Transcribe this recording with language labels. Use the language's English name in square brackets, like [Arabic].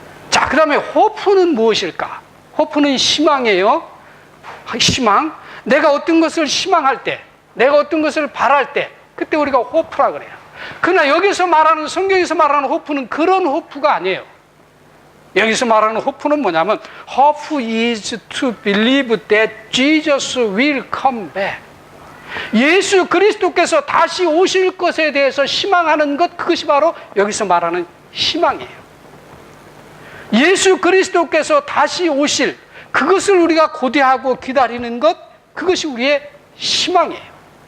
[Korean] 자, 그 다음에 호프는 무엇일까? 호프는 희망이에요. 희망. 내가 어떤 것을 희망할 때, 내가 어떤 것을 바랄 때, 그때 우리가 호프라 그래요. 그러나 여기서 말하는, 성경에서 말하는 호프는 그런 호프가 아니에요. 여기서 말하는 호프는 뭐냐면 [English] hope is to believe that Jesus will come back. [Korean] 예수 그리스도께서 다시 오실 것에 대해서 희망하는 것, 그것이 바로 여기서 말하는 희망이에요. 예수 그리스도께서 다시 오실, 그것을 우리가 고대하고 기다리는 것, 그것이 우리의 희망이에요.